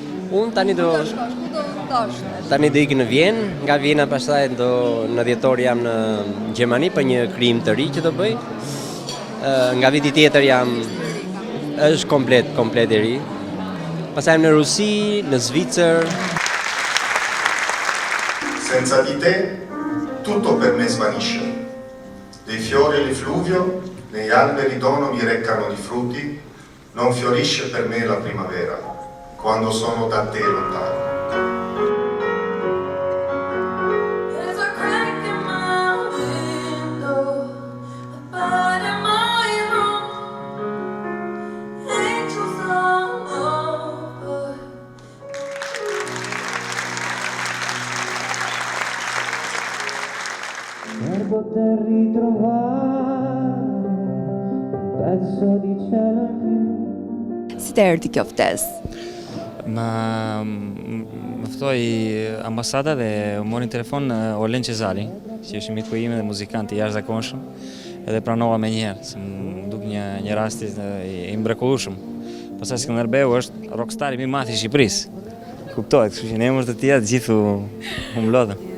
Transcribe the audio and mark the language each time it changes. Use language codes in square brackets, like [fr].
[sq] Unë tani do ikë në Vjenë, nga Vjena pastaj në dhjetor jam në Gjermani për një krijim të ri që do bëj. Nga viti tjetër është komplet i ri. Pastaj në Rusi, në Zvicër. [it] Senza di te tutto per me svanisce. Dei fiori l'effluvio, negli alberi dono mi reccano di frutti, non fiorisce per me la primavera, quando sono da te lontano. Per poter ritrovare un pezzo di cielo in più. [sq] Si të erdhi kjo ftesë? Më ftoi ambasada dhe mori në telefon Olen Cezari, që është miku im dhe muzikant i jashtëzakonshëm, edhe pranova me njëherë, se më duk një rast i mrekullueshëm. Pastaj Skënderbeu është rockstari më i madh i Shqipërisë. Kuptohet, kështu që në emër të tij të gjithë u mlodhën.